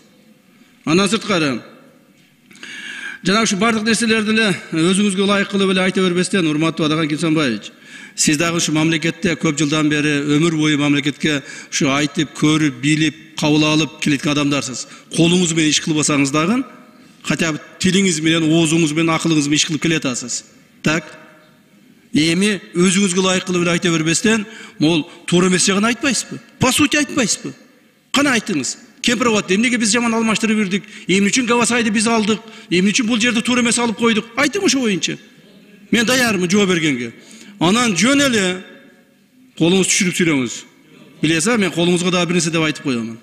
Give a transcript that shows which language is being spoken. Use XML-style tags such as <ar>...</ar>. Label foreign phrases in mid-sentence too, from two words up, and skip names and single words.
<ky>Андан сырткары, жана ушу бардык нерселерди эле өзүңүзгө ылайык кылып эле айта бербестен, урматтуу Адаган Кимсанбаевич, сиз дагы ушу мамлекетте көп жылдан бери өмүр бою мамлекетке ушу айтып, көрүп, билип, кабыл алып келеткен адамдарсыз. Колуңуз менен иш кылбасаңыз дагы,</ky> <ru>хотя бы</ru> <ky>тилиңиз менен, оозуңуз менен, акылыңыз менен иш кылып келатасыз. Так? Эми өзүңүзгө ылайык кылып эле айта бербестен, могул туура эмес жагын айтпайсызбы?</ky> <ru>По сути</ru> <ky>айтпайсызбы? Кана айтыңыз. Кемпироватты эмнеге биз жаман алмаштырып бердик? Эмне үчүн Гавасайды биз алдык? Эмне үчүн бул жерди туура эмес алып койдук? Айтың ошо боюнча. Мен даярмын жооп бергенге. Анан жөн эле колуңузду түшүрүп сүйлөңүз. Билесиз, мен колуңузга дагы бир нерсе деп айтып коёмун.</ky>